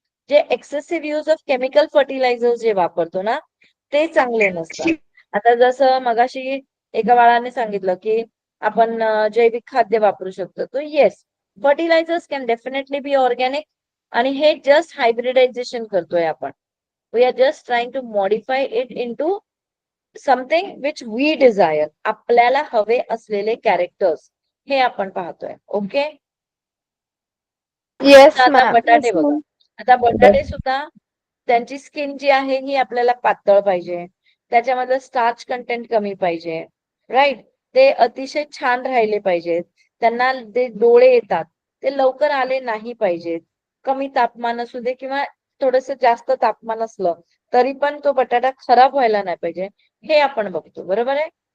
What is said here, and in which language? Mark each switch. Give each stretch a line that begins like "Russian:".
Marathi: जे excessive use of chemical fertiliser जे वापरतो ना ते चांगले नसतात. आता जसं मगाशी एका बाळाने सांगितलं की आपण जैविक खाद्य वापरू शकतो.
English: तो yes, fertilisers can definitely be organic
Marathi: आणि हे जस्ट हायब्रिडायझेशन करतोय आपण.
English: We are just trying to modify it into something which we desire.
Marathi: आपल्याला हवे असलेले कॅरेक्टर्स हे आपण पाहतोय.
English: okay, yes
Marathi: आता
English: Ma'am.
Marathi: बटाटे बघा. आता बटाटे सुद्धा त्यांची स्किन जी आहे ही आपल्याला पातळ पाहिजे, त्याच्यामध्ये स्टार्च कंटेंट कमी पाहिजे, राईट, ते अतिशय छान राहिले पाहिजेत, त्यांना जे डोळे येतात ते लवकर आले नाही पाहिजेत, कमी तापमान असू दे किंवा थोडस जास्त तापमान असलं तरी पण तो बटाटा खराब व्हायला नाही पाहिजे, हे आपण बघतो. बरोबर आहे?